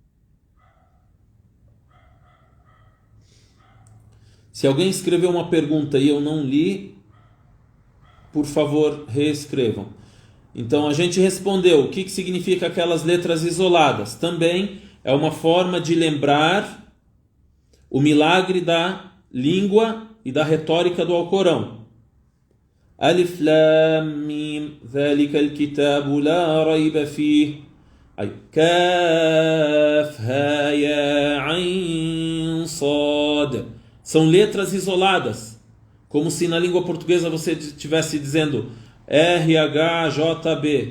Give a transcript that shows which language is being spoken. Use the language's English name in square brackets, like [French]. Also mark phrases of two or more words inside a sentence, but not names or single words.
[Portuguese] Se alguém escreveu uma pergunta e eu não li, por favor, reescrevam. Então a gente respondeu o que significa aquelas letras isoladas. Também é uma forma de lembrar o milagre da língua e da retórica do Alcorão. [Arabic] ألف لام ميم, ذلك الكتاب لا ريب فيه. [Portuguese] Aí, [Arabic] Kaf Ha Ya Ain Sad. [Portuguese] São letras isoladas, como se na língua portuguesa você estivesse dizendo RHJB.